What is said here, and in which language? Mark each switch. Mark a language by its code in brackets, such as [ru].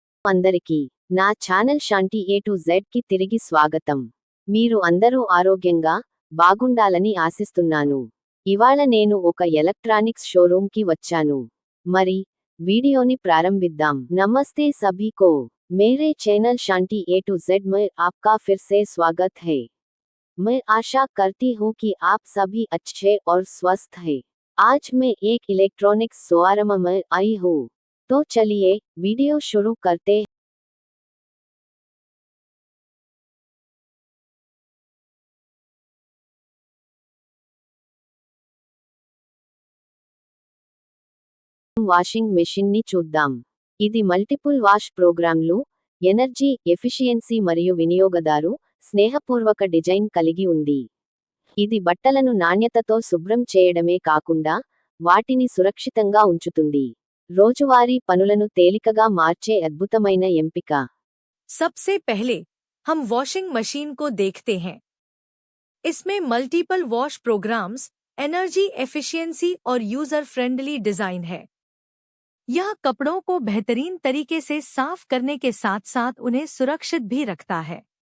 [te] అందరికీ నా channel శాంటి ఏ to Z కి తిరిగి స్వాగతం. మీరు అందరూ ఆరోగ్యంగా బాగుండాలని ఆశిస్తున్నాను. ఇవాళ నేను ఒక ఎలక్ట్రానిక్స్ షోరూమ్ కి వచ్చాను. మరి వీడియోని ప్రారంభిద్దాం. [hi] నమస్తే सभी को मेरे channel Shanti A to Z में आपका फिर से स्वागत है. मैं आशा करती हूँ कि आप सभी अच्छे और स्वस्थ हैं. आज मैं एक इलेक्ट्रॉनिक्स शोरूम में आई हूँ. तो चलिए वीडियो शुरू करते हैं. [te] వాషింగ్ మెషిన్ ని చూద్దాం. ఇది మల్టిపుల్ వాష్ ప్రోగ్రామ్లు, ఎనర్జీ ఎఫిషియన్సీ మరియు వినియోగదారు స్నేహపూర్వక డిజైన్ కలిగి ఉంది. ఇది బట్టలను నాణ్యతతో శుభ్రం చేయడమే కాకుండా వాటిని సురక్షితంగా ఉంచుతుంది. రోజువారీ పనులను తేలికగా మార్చే అద్భుతమైన ఎంపిక. [hi] सबसे पहले हम वॉशिंग मशीन को देखते हैं. इसमें multiple wash programmes, energy efficiency और यूजर फ्रेंडली डिजाइन है. यह कपड़ों को बेहतरीन तरीके से साफ करने के साथ साथ उन्हें सुरक्षित भी रखता है.